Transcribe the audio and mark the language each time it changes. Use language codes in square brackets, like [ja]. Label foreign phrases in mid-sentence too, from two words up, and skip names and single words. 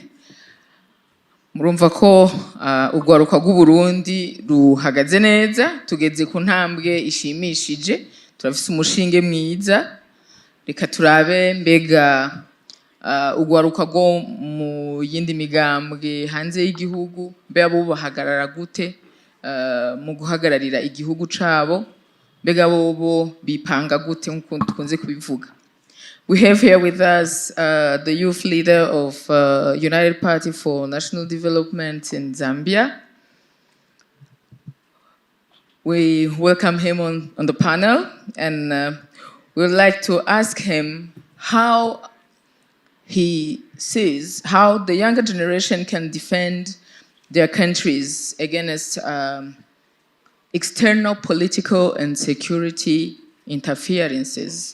[rn] Murumva ko ugwaruka rw'u Burundi ruhagaze neza, tugeze ku ntambwe ishimishije, turafise umushinge mwiza reka turabe mbega ugwaruka rwo mu yindi migambwe hanze y'igihugu mbega bo bahagarara gute mu guhagararira igihugu cabo mbega bo bipanga gute nk'uko tukunze kubivuga. [en] We have here with us the youth leader of United Party for National Development in Zambia. We welcome him on the panel, and we would like to ask him how he sees how the younger generation can defend their countries against external political and security interferences.